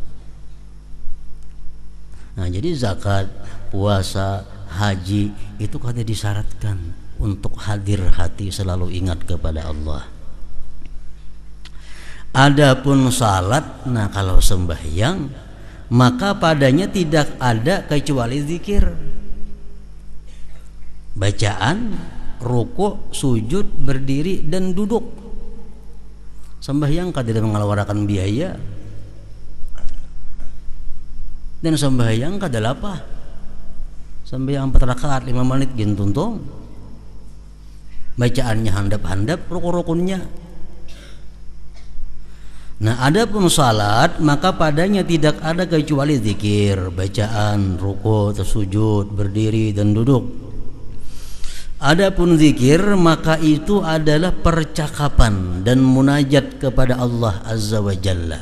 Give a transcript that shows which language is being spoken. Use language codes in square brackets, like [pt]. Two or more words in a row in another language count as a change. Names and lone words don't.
[id] Nah, jadi zakat, puasa, haji itu kada disyaratkan untuk hadir hati selalu ingat kepada Allah. Adapun salat, nah kalau sembahyang maka padanya tidak ada kecuali zikir, bacaan, ruku', sujud, berdiri dan duduk. Sembahyang kada mengeluarkan biaya, dan sembahyang kada lapah. Sembahyang 4 rakaat 5 menit gintuntong, bacaannya handap-handap, rukun-rukunnya. Nah, adapun salat maka padanya tidak ada kecuali zikir, bacaan, ruku', sujud, berdiri dan duduk. Adapun zikir maka itu adalah percakapan dan munajat kepada Allah [ar] عز وجل.